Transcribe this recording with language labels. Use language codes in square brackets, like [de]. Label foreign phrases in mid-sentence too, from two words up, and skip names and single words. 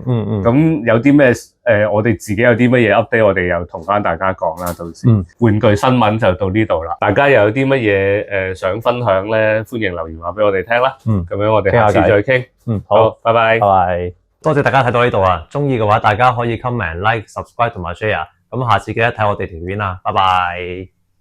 [yue] 咁有啲咩我哋自己有啲乜嘢 update，我哋又同翻大家講啦。到時玩具新聞就到呢度啦。大家又有啲乜嘢想分享咧？歡迎留言話俾我哋聽啦。咁樣我哋下次再傾。好，拜拜。拜拜。多謝大家睇到呢度啊！中意嘅話，大家可以 [en] comment、like、subscribe [yue] 同埋 share。咁下次記得睇我哋條片啦。拜拜。